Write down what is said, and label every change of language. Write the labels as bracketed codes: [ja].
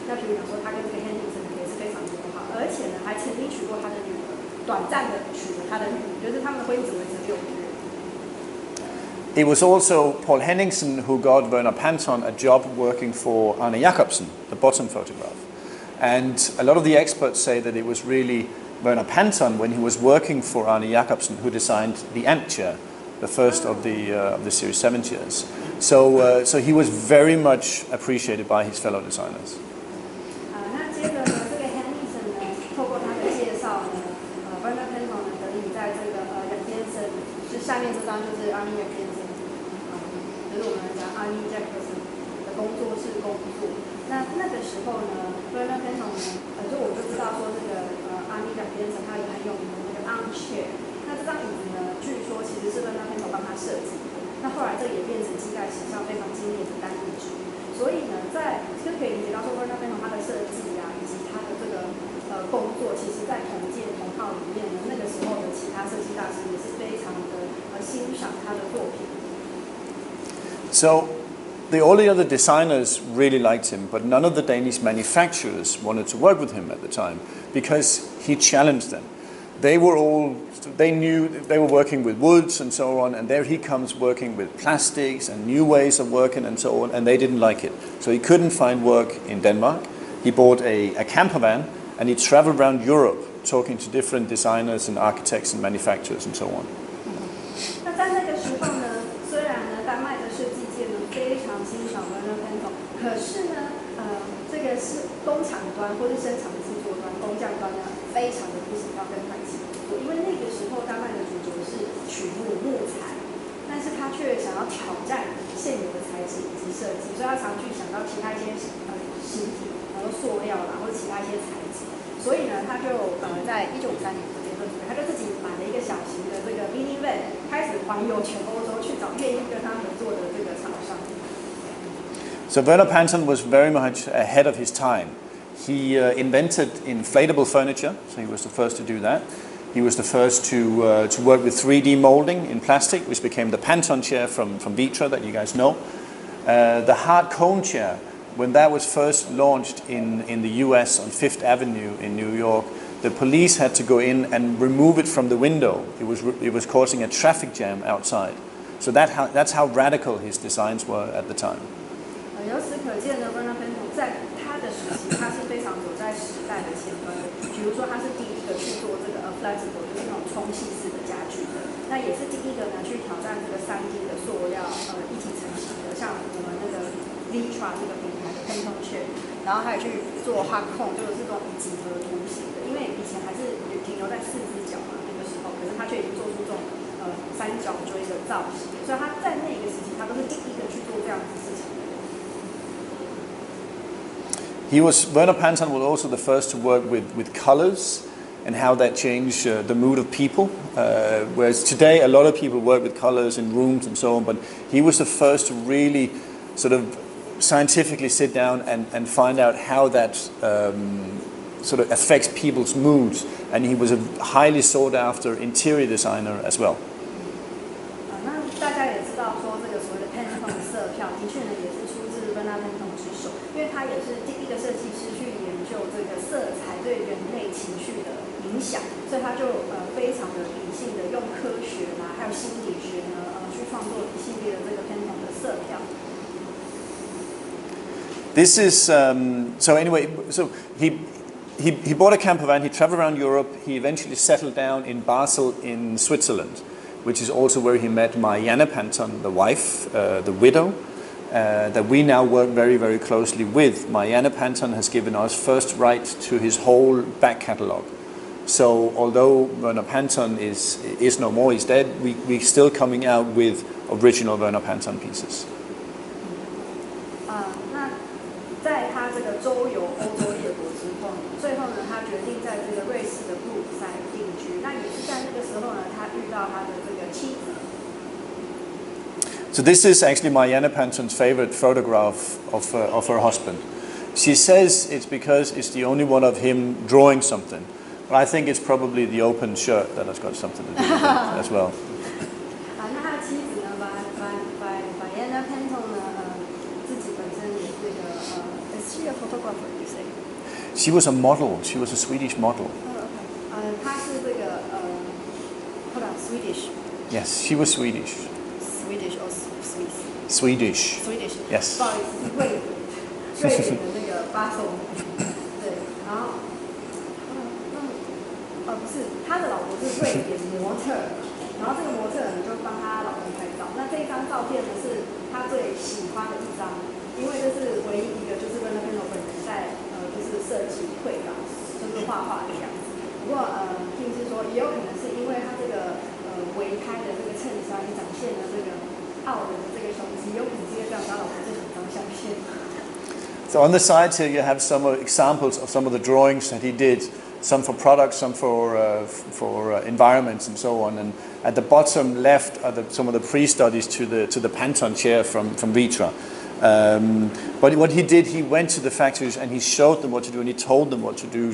[zh] 那比如讲说，他跟 Henningsen 也是非常友好，而且呢，还曾经娶过他的女儿。短暂的娶了他的女儿，就是他们的婚姻只维持6个月。 [en] It was also Paul Henningsen who got Verpan a job working for Arne Jacobsen, the bottom photograph. And a lot of the experts say that it was really Verpan when he was working for Arne Jacobsen who designed the ant chair, the first of the Series 7 chairs. So he was very much appreciated by his fellow designers. [zh] 那接着呢，这个 Henningsen 呢，透过他的介绍呢。 Verpan 呢得以在这个亚先生，就下面这张就是 Arne Jacobsen， 就是我们讲 Arne Jacobsen 的工作室工作。那个时候呢 ，Verpan 呢，就我就知道说这个Arne Jacobsen 他有很有名的那个 armchair。那这张椅子呢，据说其实是Verpan 帮他设计的。那后来这也变成近代史上非常经典的单椅之一。所以呢，就可以理解到说Verpan 他的设计啊，以及他的这个工作，其实在同届同号里面呢，那个时候的其他设计大师也是非常的欣赏他的作品。 [en] So all the other designers really liked him, but none of the Danish manufacturers wanted to work with him at the time because he challenged them. They knew they were working with woods and so on, and there he comes working with plastics and new ways of working and so on, and they didn't like it. So he couldn't find work in Denmark. He bought a camper van, and he traveled around Europe talking to different designers and architects and manufacturers and so on. [zh] 那在那个时候呢，虽然呢丹麦的设计界呢非常欣赏Verpan，可是呢，这个是工厂端或是生产制作端、工匠端呢，非常的不喜欢跟他一起合作，因为那个时候丹麦的主轴是取木材，但是他却想要挑战现有的材质以及设计，所以他常去想到其他一些形体，然后塑料啦，或者其他一些材质。所以呢，他就在1953年这边他就自己买了一个小型的这个 minivan， 开始环游全欧洲去找愿意跟他合作的这个厂商。 [en] So Verpan was very much ahead of his time. He invented inflatable furniture, so he was the first to do that. He was the first to work with 3D molding in plastic, which became the Panton chair from Vitra that you guys know. The hard cone chair, when that was first launched in the US on Fifth Avenue in New York, the police had to go in and remove it from the window. It was causing a traffic jam outside. So that's how radical his designs were at the time. [zh] 由此可见呢，Verpan 在他的时期，他是非常走在时代的前端。比如说，他是第一个去做这个flexible， 就是那种冲洗式的家具的。那也是第一个呢去挑战这个3D 的塑料一体成型的，像我们那个 Vitra 这个品牌的 Panton chair， 然后还有去做 hard cone， 就是这种几何图形的。因为以前还是停留在4只脚嘛，那个时候，可是他却已经做出这种3角锥的造型，所以他在那个时期，他都是第一个去做这样子事情的。 [en] Verpan was also the first to work with colors and how that changed the mood of people. Whereas today a lot of people work with colors in rooms and so on, but he was the first to really sort of scientifically sit down and find out how that sort of affects people's moods. And he was a highly sought after interior designer as well. [zh] 大家也知道说这个所谓的 Pantone 色票，的确呢也是出自 Verpan 之手，因为他也是第一个设计师去研究这个色彩对人类情绪的影响，所以他就非常的理性的用科学啦，还有心理学呢去创作一系列的这个 Pantone 的色票。 [en] This is so anyway. So he bought a camper van. He traveled around Europe. He eventually settled down in Basel in Switzerland, which is also where he met Marianne Panton, the wife, the widow, that we now work very, very closely with. Marianne Panton has given us first right to his whole back catalogue. So although Werner Panton is no more, he's dead, we're still coming out with original Werner Panton pieces. [zh] 那在他这个周游欧洲列国之后，最后呢，他决定在这个瑞士的布鲁塞尔定居。那也是在那个时候呢，他遇到他的这个妻子。 [en] So this is actually Marianne Panton's favorite photograph of her husband. She says it's because it's the only one of him drawing something. But I think it's probably the open shirt that has got something to do with it as well. [zh] 那他的妻子呢，Marianne Panton 呢，自己本身也是一个 [en] is she a photographer? You say? She was a model. She was a Swedish model. [zh] 她是这个 [en] hold on, Swedish. Yes, she was Swedish. Swedish or Swiss? Swedish. Swedish. Yes. [zh] 不好意思，是瑞典的那个巴塞罗那。对，然后不是，他的老婆是瑞典模特，然后这个模特呢就帮他老公拍照。那这一张照片呢是他最喜欢的一张，因为这是唯一一个就是 Verpan 本人在就是设计绘稿，就是画画的样子。不过听是说也有可能是因为他这个围开的这个衬衫展现了这个傲人的这个胸肌，有可能是因为这样他老婆最喜欢相片。 [en] So on the sides here you have some examples of some of the drawings that he did. Some for products, some for environments, and so on. And at the bottom left are some of the pre-studies to the Panton chair from Vitra. But what he did, he went to the factories and he showed them what to do and he told them what to do.